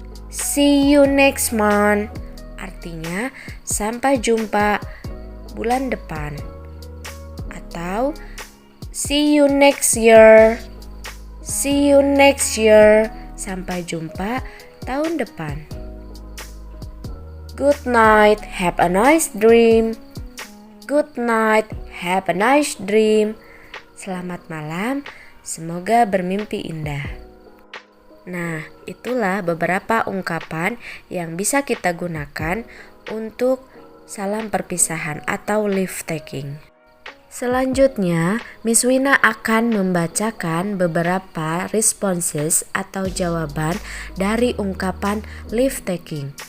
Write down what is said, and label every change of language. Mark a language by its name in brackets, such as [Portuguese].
[English] See you next month. [Indonesian] Artinya sampai jumpa bulan depan. Atau see you next year. [English] See you next year. [Indonesian] Sampai jumpa tahun depan. [English] Good night, have a nice dream. Good night, have a nice dream. [Indonesian] Selamat malam, semoga bermimpi indah. Nah, itulah beberapa ungkapan yang bisa kita gunakan untuk salam perpisahan atau leave taking. Selanjutnya, Miss Wina akan membacakan beberapa responses atau jawaban dari ungkapan leave taking.